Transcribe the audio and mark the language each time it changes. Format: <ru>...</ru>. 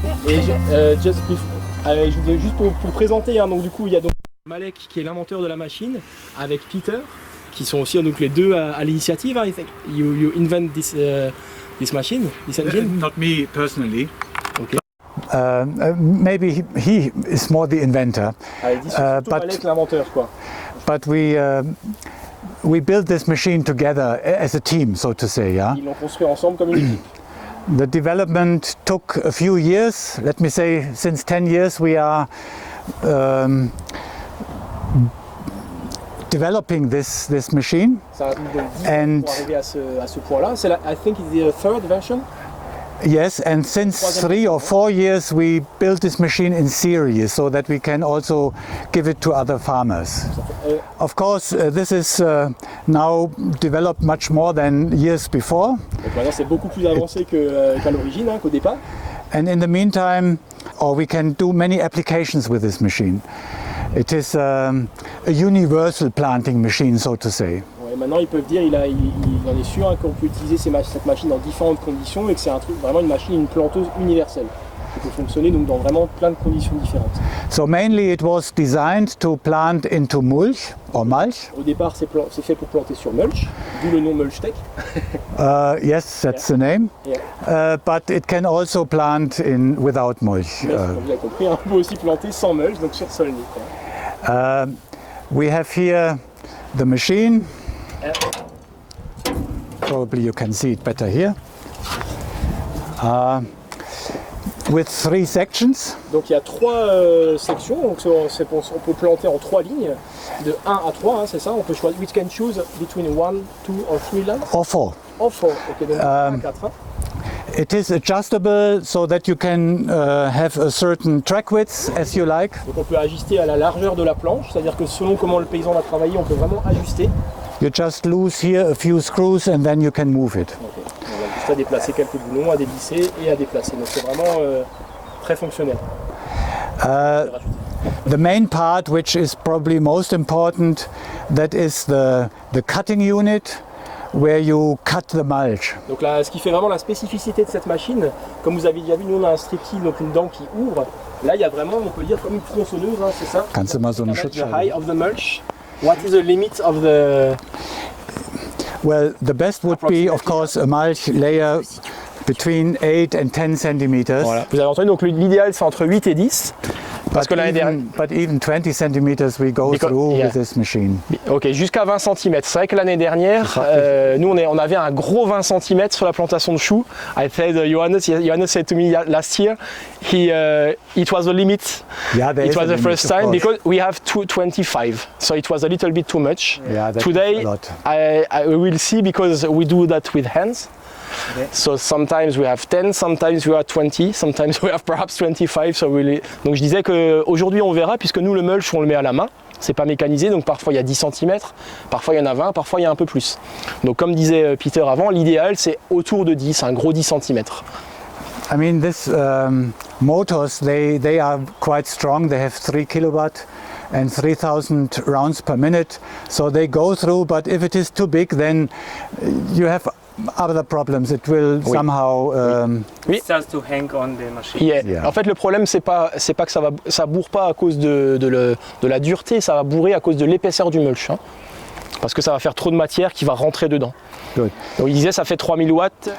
<fr>Et je voulais juste pour présenter, hein, donc du coup il y a donc Malek qui est l'inventeur de la machine avec Peter qui sont aussi donc les deux à l'initiative.</fr> <en>I think you invent this machine, this engine. Not me personally. Okay. Maybe he is more the inventor.</en> <fr>Ils disent surtout Malek l'inventeur quoi.</fr> <en>But we built this machine together as a team, so to say. Yeah.</en> <fr>Ils l'ont construit ensemble comme une équipe.</fr> <en>The development took a few years. Let me say, since 10 years we are developing this machine.</en> <fr>Ça a mis donc 10 ans pour arriver à ce point-là.</fr> <en>C'est I think it's the third version. Yes, and since 3 or 4 years we built this machine in series so that we can also give it to other farmers. Of course, this is now developed much more than years before.</en> <fr>Donc maintenant c'est beaucoup plus avancé qu'à l'origine, hein, qu'au départ.</fr> <en>And in the meantime, we can do many applications with this machine. It is a universal planting machine, so to say.</en> <fr>Ouais, maintenant ils peuvent dire, il en est sûr, hein, qu'on peut utiliser cette machine dans différentes conditions et que c'est un truc, vraiment une machine, une planteuse universelle. Qui peut fonctionner donc dans vraiment plein de conditions différentes.</fr> <en>So mainly it was designed to plant into mulch or mulch.</en> <fr>Au départ c'est fait pour planter sur mulch, d'où le nom Mulchtech.</fr> <en>Yes, that's the name. Yeah. But it can also plant without mulch.</en> <fr>Mais, comme vous avez compris, on peut aussi planter sans mulch, donc sur sol nu.</fr> <en>We have here the machine. Probably you can see it better here. With 3 sections.</en> <fr>Donc il y a 3 sections, donc on peut planter en 3 lignes, de 1 à 3, hein, c'est ça, on peut choisir,</fr> <en>we can choose between 1, 2 or 3 lines. Or 4. Or 4,</en> <fr>ok, donc 1 à 4. Hein.</fr> <en>It is adjustable so that you can have a certain track width as you like.</en> <fr>Donc on peut ajuster à la largeur de la planche, c'est-à-dire que selon comment le paysan va travailler, on peut vraiment ajuster.</fr> <en>You just loose here a few screws and then you can move it. Okay.</en> <fr>On va juste à déplacer quelques boulons, à dévisser et à déplacer. Donc c'est vraiment très fonctionnel.</fr> <en>The main part, which is probably most important, that is the cutting unit, where you cut the mulch.</en> <fr>Donc là, ce qui fait vraiment la spécificité de cette machine, comme vous avez déjà vu, nous on a un strip-till, donc une dent qui ouvre. Là, il y a vraiment, on peut le dire comme une tronçonneuse, hein, c'est ça.</fr> <de>Kannst du mal so eine</de> <en>The</en> <de>Schutzscheibe?</de> <en>height of the mulch. What is the limit of the... Well, the best would be, of course, a mulch layer between 8 and 10 centimeters.</en> <fr>Voilà. Vous avez entendu, donc l'idéal c'est entre 8 et 10. Parce que l'année dernière.</fr> <en>But even 20 centimeters we go through with this machine.</en> <fr>Ok, jusqu'à 20 cm. C'est vrai que l'année dernière, nous on avait un gros 20 cm sur la plantation de choux.</fr> <en>I said, Johannes said to me last year, it was the limit. Yeah, it was the first time because we have 25, so it was a little bit too much. Yeah, today, a lot. I will see because we do that with hands. Okay. So sometimes we have 10, sometimes we have 20, sometimes we have perhaps 25. So really...</en> <fr>Donc je disais qu'aujourd'hui on verra puisque nous le mulch on le met à la main, c'est pas mécanisé donc parfois il y a 10 cm, parfois il y en a 20, parfois il y a un peu plus. Donc comme disait Peter avant, l'idéal c'est autour de 10, un gros 10 cm.</fr> <en>I mean this motors they are quite strong, they have 3 kilowatt and 3000 rounds per minute, so they go through, but if it is too big then you have other problems, it will somehow it starts to hang on the machine.</en> <fr>Yeah. En fait le problème c'est pas que ça bourre pas à cause de la dureté, ça va bourrer à cause de l'épaisseur du mulch, hein, parce que ça va faire trop de matière qui va rentrer dedans.</fr> <en>Good.</en> <fr>Donc il disait ça fait 3000 watts.</fr>